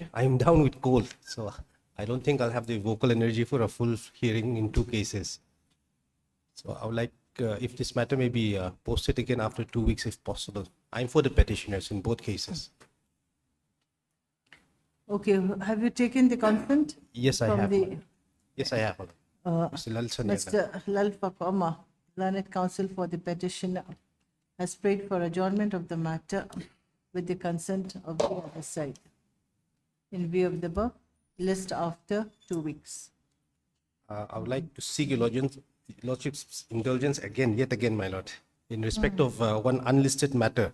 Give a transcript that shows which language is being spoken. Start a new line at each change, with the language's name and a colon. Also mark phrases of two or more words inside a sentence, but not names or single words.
English: I am down with cold, so I don't think I'll have the vocal energy for a full hearing in 2 cases. So I would like, if this matter may be posted again after 2 weeks if possible. I'm for the petitioners in both cases. Okay, have you taken the consent? Yes, I from have. the Yes, I have. Mr. Lal Sanyal. Mr. Lal Fakoma, learned counsel for the petitioner, has prayed for adjournment of the matter with the consent of the other side. In view of the above, list after 2 weeks. I would like to seek your Lordship's indulgence yet again, my lord, in respect of one unlisted matter.